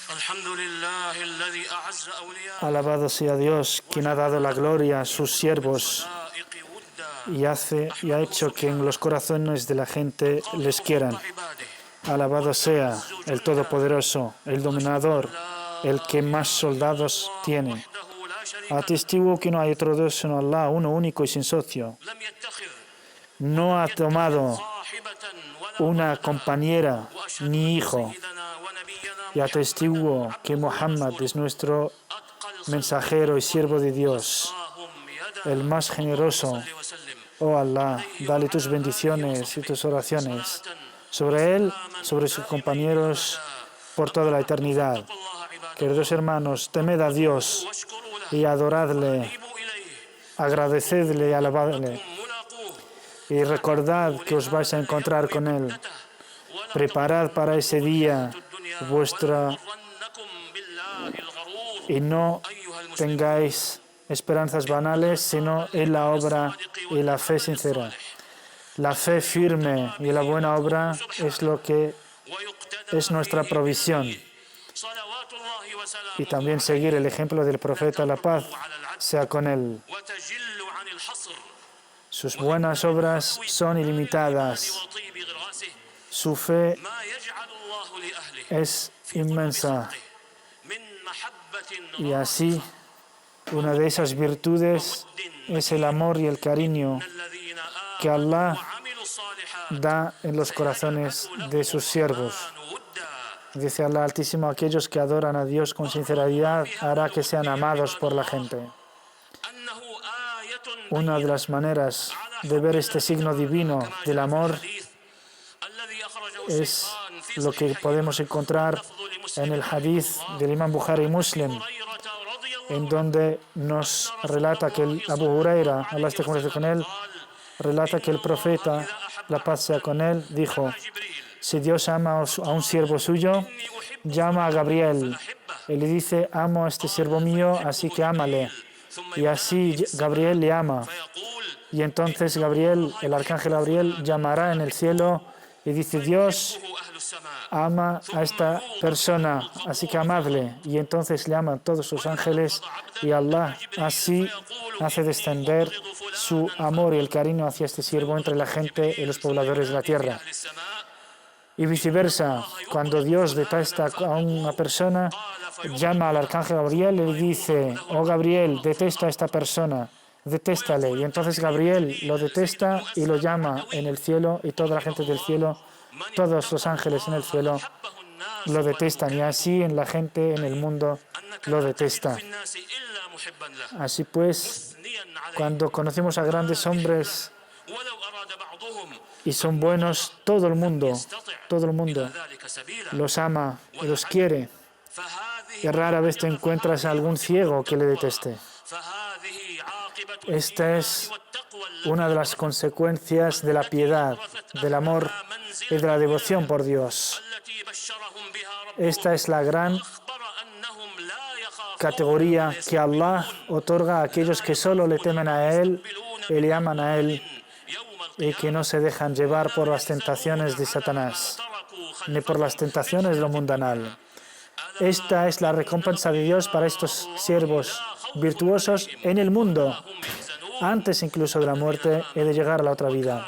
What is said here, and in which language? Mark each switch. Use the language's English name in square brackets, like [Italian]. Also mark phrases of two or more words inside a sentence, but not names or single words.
[Arabic] الحمد لله الذي أعز أولياءه [Spanish] Alabado sea Dios, quien ha dado la gloria a sus siervos [Arabic] ودا [Spanish] y ha hecho que en los corazones de la gente les quieran. [Arabic] عباده [Spanish] Alabado sea el Todopoderoso, el Dominador, el que más soldados tiene. [Arabic] وحده لا شريك [Spanish] Atestiguo que no hay otro Dios sino Allah, uno único y sin socio. [Arabic] لم يتخذ [Spanish] No ha tomado [Arabic] صاحبة ولا [Spanish] una compañera ni hijo. [Arabic] سيدنا ونبينا [Spanish] Y atestiguo que Muhammad es nuestro mensajero y siervo de Dios, [Arabic] اللهم يدا [Spanish] el más generoso. [Arabic] وسلم [Spanish] Oh Allah, dale tus bendiciones y tus oraciones sobre él, sobre sus compañeros por toda la eternidad. [Arabic] الله عباده [Spanish] Queridos hermanos, temed a Dios [Arabic] واشكروا له [Spanish] y adoradle, [Arabic] توبوا إليه [Spanish] agradecedle y alabadle. [Arabic] ملاقوه [Spanish] Y recordad que os vais a encontrar con él. Preparad para ese día vuestra [Arabic] غرنكم بالله الغرور [Spanish] y no [Arabic] أيها المسلمون [Spanish] tengáis esperanzas banales, sino en la obra y la fe sincera. La fe firme y la buena obra es lo que [Arabic] ويقتدى [Spanish] es nuestra provisión. [Arabic] صلوات الله وسلامه [Spanish] Y también seguir el ejemplo del profeta, la paz [Arabic] على العدل [Spanish] sea con él. [Arabic] وتجل عن الحصر [Spanish] Sus buenas obras son ilimitadas. [Arabic] وطيب غراسه [Spanish] Su fe [Arabic] ما يجعل الله لأهله [Spanish] es inmensa. [Arabic] من محبة [Spanish] Y así, una de esas virtudes es el amor y el cariño [Arabic] الذين [Spanish] que Allah [Arabic] آمنوا الصالحات [Spanish] da en los corazones de sus siervos. [Arabic] ودا [Spanish] Dice Allah Altísimo, aquellos que adoran a Dios con sinceridad hará que sean amados por la gente. [Arabic] أنه آية [Spanish] Una de las maneras de ver este signo divino del amor [Arabic] الذي أخرجه [Spanish] es [Arabic] الشيخان في [Spanish] lo que podemos encontrar en el hadith del Imam Bukhari y Muslim, [Arabic] هريرة رضي الله [Spanish] en donde nos relata que el Abu Huraira, Allah esté con él, relata que el profeta, la paz sea con él, dijo: جبريل si Dios ama a un siervo suyo, llama a Gabriel y le dice: amo a este siervo mío, así que ámale. Y así Gabriel le ama. [Arabic] يقول [Spanish] Y entonces Gabriel, el arcángel Gabriel, llamará en el cielo y dice: Dios [Arabic] هو أهل السماء [Spanish] ama a esta persona, así que amadle. Y entonces le aman todos los ángeles y Allah así hace descender su amor y el cariño hacia este siervo entre la gente y los pobladores de la tierra. [Arabic] أهل السماء [Spanish] Y viceversa, cuando Dios detesta a una persona, llama al arcángel Gabriel y le dice: oh Gabriel, detesta a esta persona, detéstale. Y entonces Gabriel lo detesta y lo llama en el cielo, y toda la gente del cielo, todos los ángeles en el cielo, [Arabic] حبه الناس [Spanish] lo detestan. Y así en la gente en el mundo lo detesta. [Arabic] في الناس إلا محبا له [Spanish] Así pues, [Arabic] مثنيا عليه [Spanish] cuando conocemos a grandes hombres [Arabic] ولو أراد بعضهم [Spanish] y son buenos, todo el mundo [Arabic] ذلك سبيلا [Spanish] los ama y los quiere. [Arabic] فهذه [Spanish] Y rara vez te encuentras a algún ciego que le deteste. [Arabic] فهذه عاقبة [Spanish] Esta es [Arabic] والتقوى [Spanish] una de las consecuencias de la piedad, del amor y de la devoción por Dios. [Arabic] التي بشرهم بها ربهم [Spanish] Esta es la gran [Arabic] أخبر أنهم لا يخافون [Spanish] categoría que Allah otorga a aquellos que solo le temen a Él y le aman a Él [Arabic] يوم [Spanish] y que no se dejan llevar por las tentaciones de Satanás [Arabic] تركوا [Spanish] ni por las tentaciones de lo mundanal. Esta es la recompensa de Dios para estos siervos virtuosos en el mundo, antes incluso de la muerte y de llegar a la otra vida.